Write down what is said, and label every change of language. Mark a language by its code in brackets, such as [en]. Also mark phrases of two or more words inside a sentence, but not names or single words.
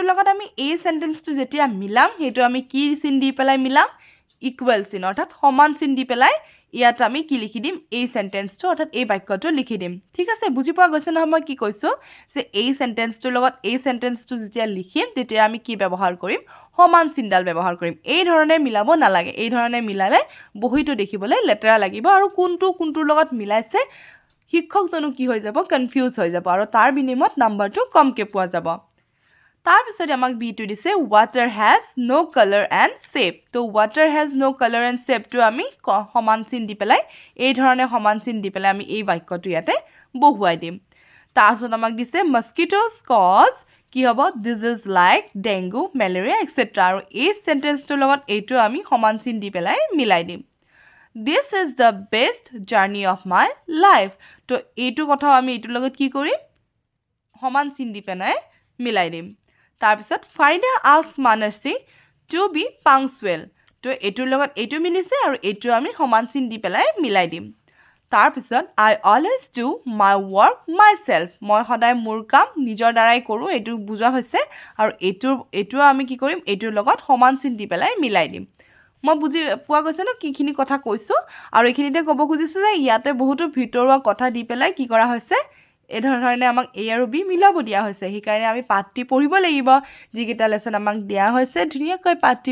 [as] লগত আমি এই সেন্টেন্সটো যেতিয়া মিলাম হেতু আমি কি চিন দি পেলাই মিলাম ইকুৱেল চিন অৰ্থাৎ সমান চিন দি পেলাই ইয়াত আমি কি লিখি দিম এই সেন্টেন্সটো অৰ্থাৎ এই বাক্যটো লিখি দিম ঠিক আছে বুজি পোৱা গৈছে নহয় মই কি কৈছো যে এই সেন্টেন্সটোৰ লগত এই সেন্টেন্সটো যেতিয়া লিখিম তেতিয়া আমি কি ব্যৱহাৰ কৰিম সমান চিনডাল ব্যৱহাৰ কৰিম এই ধৰণে মিলাব নালাগে এই ধৰণে মিলালে বহিটো দেখিবলৈ লেতেৰা লাগিব আৰু কোনটোৰ লগত মিলাইছে শিক্ষকজনো কি হৈ যাব কনফিউজ হৈ যাব আৰু তাৰ বিনিময়ত নাম্বাৰটো কমকে পোৱা যাব তাৰ পিছত আমাক বিটো দিছে [en] water has no color and shape [as] তো [en] water has no color and shape [as] তো আমি সমান চিন দি পেলাই এই ধৰণে সমান চিন দি পেলাই আমি এই বাক্যটো ইয়াতে বহুৱাই দিম তাৰ পিছত আমাক দিছে [en] mosquitoes cause [as] কি হ'ব [en] this is like dengue malaria etc [as] আৰু এই সেন্টেন্সটোৰ লগত এইটো আমি সমান চিন দি পেলাই মিলাই দিম [en] This is the best journey of my life. [as] তো এইটো কথাও আমি এইটোৰ লগত কি কৰিম সমান চিন দি পেলাই মিলাই দিম তাৰ পিছত [en] Farida asks Manasi to be punctual. [as] তো এইটোৰ লগত এইটো মিলিছে আৰু এইটো আমি সমান চিন দি পেলাই মিলাই দিম তাৰ পিছত [en] I always do my work myself. [as] মই সদায় মোৰ কাম নিজৰ দ্বাৰাই কৰো এইটো বুজা হৈছে আৰু এইটো আমি কি কৰিম এইটোৰ লগত সমান চিন দি পেলাই মিলাই দিম মই বুজি পোৱা গৈছে ন কিখিনি কথা কৈছো আৰু এইখিনিতে ক'ব খুজিছো যে ইয়াতে বহুতো ভিতৰুৱা কথা দি পেলাই কি কৰা হৈছে এই ধৰণে আমাক A আৰু B মিলাব দিয়া হৈছে সেইকাৰণে আমি পাঠটি পঢ়িব লাগিব যিকেইটা লেসন আমাক দিয়া হৈছে ধুনীয়াকৈ পাঠটি